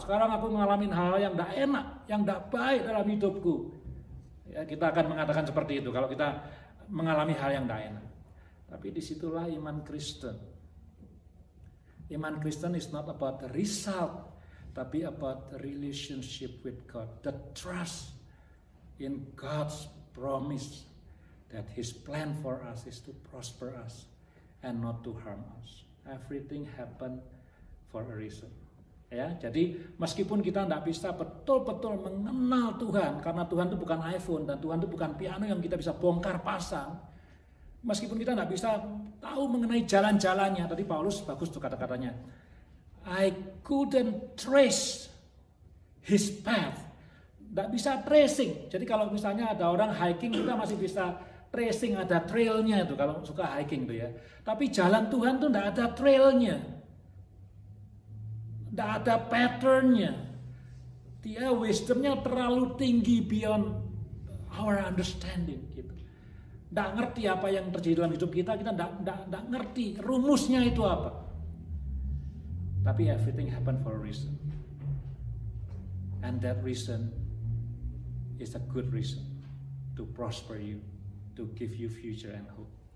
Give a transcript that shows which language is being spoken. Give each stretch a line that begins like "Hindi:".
Indonesian: Sekarang aku ngalamin hal yang tidak enak, yang tidak baik dalam hidupku. Ya, kita akan mengatakan seperti itu kalau kita mengalami hal yang tidak enak. Tapi disitulah iman Kristen.
English: Iman Kristen is not about the result, tapi about the relationship with God. The trust in God's promise that His plan for us is to prosper us and not to harm us. Everything happen for a reason.
Indonesian: Ya, jadi meskipun kita tidak bisa betul-betul mengenal Tuhan, karena Tuhan itu bukan iPhone dan Tuhan itu bukan piano yang kita bisa bongkar pasang. Meskipun kita tidak bisa tahu mengenai jalan-jalannya, tadi Paulus bagus tuh kata-katanya.
English: I couldn't trace his path.
Indonesian: Tidak bisa tracing. Jadi kalau misalnya ada orang hiking, kita masih bisa tracing, ada trailnya itu kalau suka hiking tuh ya. Tapi jalan Tuhan tuh tidak ada trailnya. Tidak ada patternnya. Dia wisdomnya terlalu tinggi
English: beyond our understanding
Indonesian: gitu. Tidak ngerti apa yang terjadi dalam hidup kita tidak ngerti rumusnya itu apa.
English: Tapi everything happen for a reason. And that reason is a good reason to prosper you, to give you future and hope.